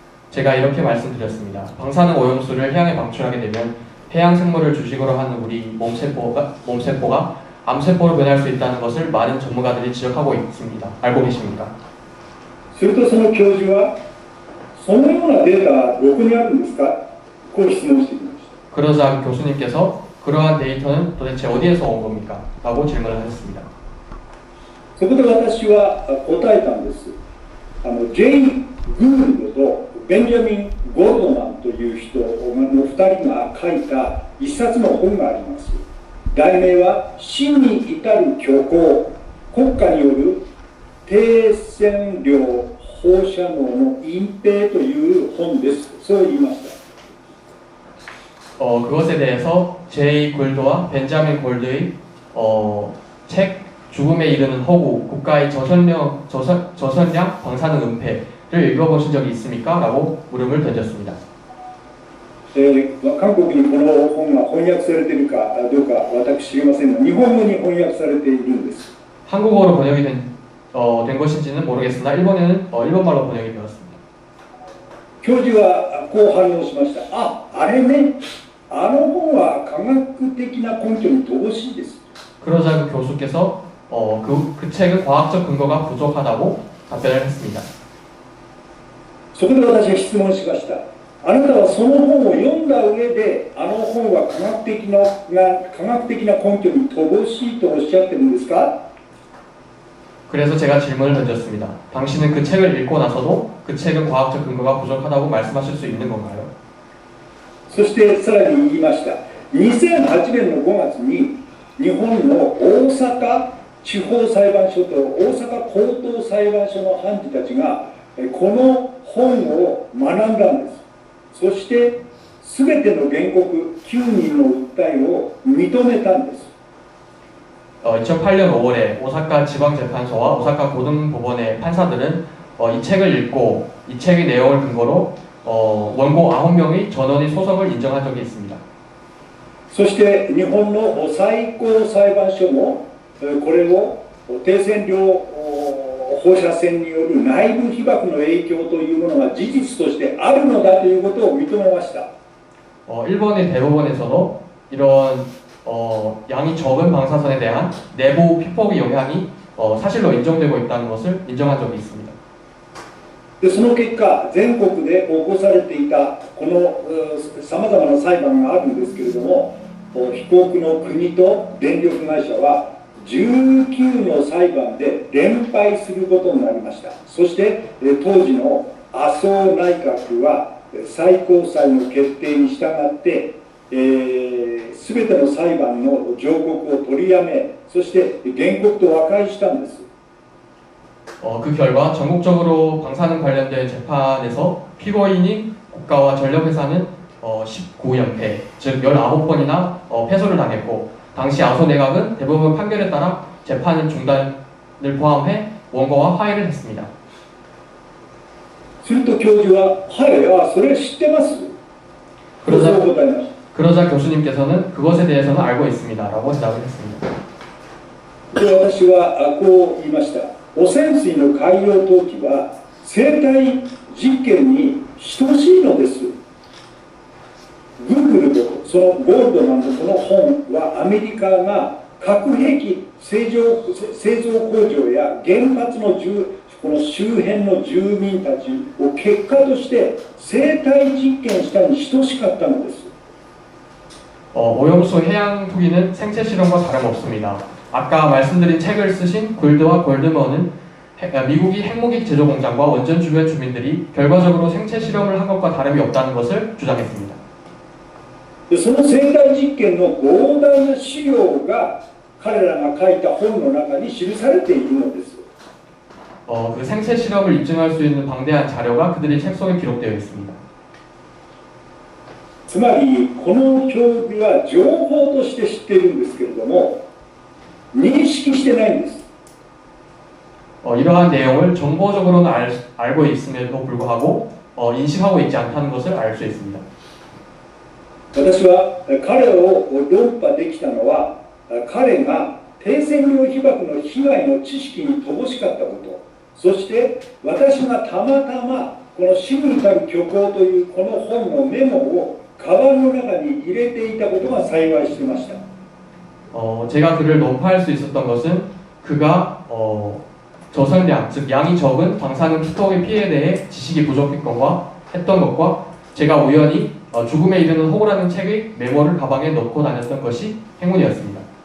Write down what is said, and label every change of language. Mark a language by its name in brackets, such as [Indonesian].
[Korean] 제가 이렇게 말씀드렸습니다. 방사능 오염수를 해양에 방출하게 되면 해양 생물을 주식으로 하는 우리 몸세포가 암세포로 변할 수 있다는 것을 많은 전문가들이 지적하고 있습니다. 알고 계십니까? [Japanese] するとその教授は、そのようなデータはどこにあるんですか、こう質問してきました。 [Korean] 그러자 교수님께서 그러한 데이터는 도대체 어디에서 온 겁니까? 라고 질문을 하셨습니다. [Japanese] そこで私は答えたんです。ジェイ・グールドとベンジャミン・ゴールドマンという人の2人が書いた一冊の本があります。題名は死に至る虚構、国家による低線量放射能の隠蔽という本です。そう言いました。 [Korean] 그것에 대해서 제이 골드와 벤자민 골드의 책 죽음에 이르는 허구 국가의 저선량 방사능 은폐를 읽어보신 적이 있습니까? 라고 물음을 던졌습니다. [Japanese] 韓国にこの本が翻訳されているかどうか私知りませんが、日本語に翻訳されているんです。 [Korean] 한국어로 번역이 된 것인지는 모르겠으나 일본말로 번역이 되었습니다. [Japanese] 教授はこう反応しました。あれね、あの本は科学的な根拠に乏しいです。 [Korean] 그러자 그 교수께서 그 책은 과학적 근거가 부족하다고 답변을 했습니다. [Japanese] そこで私は質問しました。あなたはその本を読んだ上で、あの本は科学的な根拠に乏しいとおっしゃってるんですか？ [Korean] 그래서 제가 질문을 던졌습니다. 당신은 그 책을 읽고 나서도 그 책은 과학적 근거가 부족하다고 말씀하실 수 있는 건가요? [Japanese] そしてさらに言いました。2008年の5月に日本の大阪地方裁判所と大阪高等裁判所の判事たちがこの本を学んだんです。そして全ての原告9人の訴えを認めたんです。 [Korean] 2008년 5월에 오사카 지방재판소와 오사카 고등법원의 판사들은 이 책을 읽고 이 책의 내용을 근거로 원고 9명의 전원의 소송을 인정한 적이 있습니다. [Japanese] そして日本の最高裁判所もこれを低線量放射線による内部被曝の影響というものが事実としてあるのだということを認めました。 [Korean] 일본의 대법원에서도 이런 양이 적은 방사선에 대한 내부 피폭의 영향이 사실로 인정되고 있다는 것을 인정한 적이 있습니다. [Japanese] でその結果、全国で起こされていたこのさまざまな裁判があるんですけれども、被告の国と電力会社は19の裁判で連敗することになりました。そして当時の麻生内閣は最高裁の決定に従って全ての裁判の上告を取りやめ、そして原告と和解したんです。 [Korean] 그 결과 전국적으로 방사능 관련된 재판에서 피고인인 국가와 전력회사는 19연패, 즉 19번이나 패소를 당했고 당시 아소 내각은 대법원 판결에 따라 재판 중단을 포함해 원고와 화해를 했습니다. [Japanese] すると教授は、はい、それ知ってます。 [Korean] 그러자 교수님께서는 그것에 대해서는 알고 있습니다. 라고 대답을 했습니다. [Japanese] で私はこう言いました。汚染水の海洋投棄は生態実験に等しいのです。グーグルとそのゴールドマンのこの本はアメリカが核兵器製造工場や原発のこの周辺の住民たちを結果として生態実験したに等しかったのです。 [Korean] 오염수 해양 투기는 생체 실험과 다름없습니다. 아까 말씀드린 책을 쓰신 골드와 골드먼은 미국이 핵무기 제조 공장과 원전 주변 주민들이 결과적으로 생체 실험을 한 것과 다름이 없다는 것을 주장했습니다. [Japanese] その生態実験の膨大な資料が彼らが書いた本の中に記されているのです。 [Korean] 그 생체 실험을 입증할 수 있는 방대한 자료가 그들의 책 속에 기록되어 있습니다. [Japanese] つまりこの教授は情報として知っているんですけれども認識してないんです。 [Korean] 이러한 내용을 정보적으로는 알고 있음에도 불구하고 인식하고 있지 않다는 것을 알 수 있습니다. [Japanese] 私は彼を論破できたのは彼が低線量被曝の被害の知識に乏しかったこと、そして私がたまたまこの死に至る虚構というこの本のメモをカバンの中に入れていたことが幸いしてました。 [Korean] 제가 그를 논파할 수 있었던 것은 그가 저선량, 즉 양이 적은 방사능 피폭의 피해에 대해 지식이 부족했던 것과 제가 우연히 죽음에 이르는 호구라는 책의 메모를 가방에 넣고 다녔던 것이 행운이었습니다.